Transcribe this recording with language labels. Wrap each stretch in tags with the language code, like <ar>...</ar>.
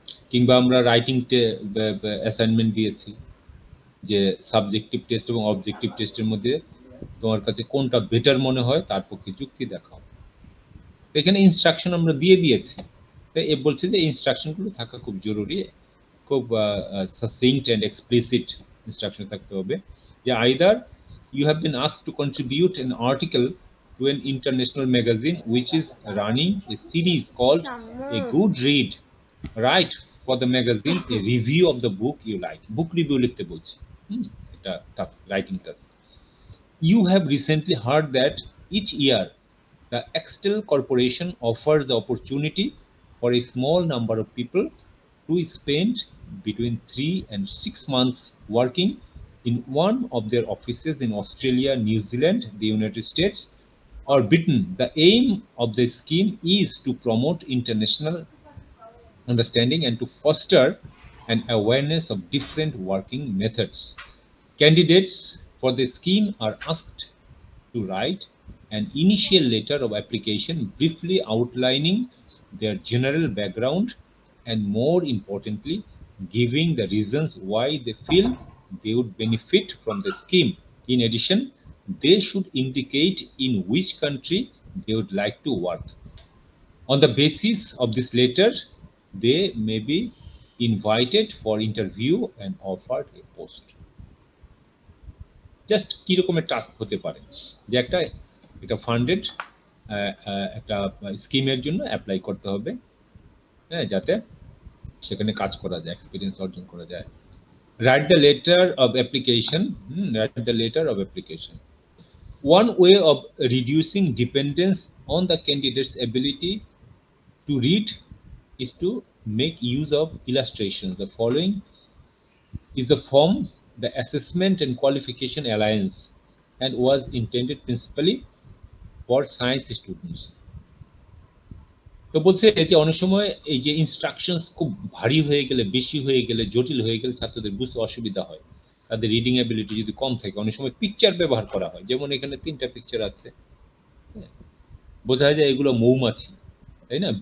<bn>কিংবা আমরা writing assignment দিয়েছি যে সাবজেক্টিভ টেস্ট এবং অবজেক্টিভ টেস্টের মধ্যে তোমার কাছে কোনটা বেটার মনে হয় তার পক্ষে যুক্তি দেখাও। এখানে ইনস্ট্রাকশন আমরা দিয়ে দিয়েছি, তাই এ বলছে যে ইনস্ট্রাকশনগুলো থাকা খুব জরুরি, খুব</bn> <en>succinct and explicit instruction</en> <bn>থাকতে হবে।</bn> <en>যে either you have been asked to contribute an article to an international magazine which is running a series called A Good Read. Write for the magazine a review of the book you like.</en> <bn>Book review লিখতে বলছি, এটা task, writing task.</bn> <en>You have recently heard that each year the Excel Corporation offers the opportunity for a small number of people to spend between 3 and 6 months working in one of their offices in Australia, New Zealand, the United States, or Britain. The aim of the scheme is to promote international understanding and to foster an awareness of different working methods. Candidates for the scheme are asked to write an initial letter of application briefly outlining their general background and, more importantly, giving the reasons why they feel they would benefit from the scheme. In addition, they should indicate in which country they would like to work. On the basis of this letter, they may be invited for interview and offered a post.</en> <bn>Just কি রকমের task হতে পারে যে একটা funded একটা স্কিমের জন্য apply করতে হবে, হ্যাঁ, যাতে সেখানে কাজ করা যায়, এক্সপিরিয়েন্স অর্জন করা যায়।</bn> <en>Write the letter of application. Write the letter of application. One way of reducing dependence on the candidate's ability to read is to make use of illustrations. The following is the form, the Assessment and Qualification Alliance, and was intended principally for science students.</en> <bn>তো বলছে যে অনেক সময় এই যে instructions খুব ভারী হয়ে গেলে, বেশি হয়ে গেলে, জটিল হয়ে গেলে ছাত্রদের বুঝতে অসুবিধা হয়, তাদের রিডিং অ্যাবিলিটি যদি কম থাকে, অনেক সময় পিকচার ব্যবহার করা হয়। যেমন এখানে 3টা পিকচার আছে, বোঝা যায় এগুলো মৌমাছি, তাই না?</bn>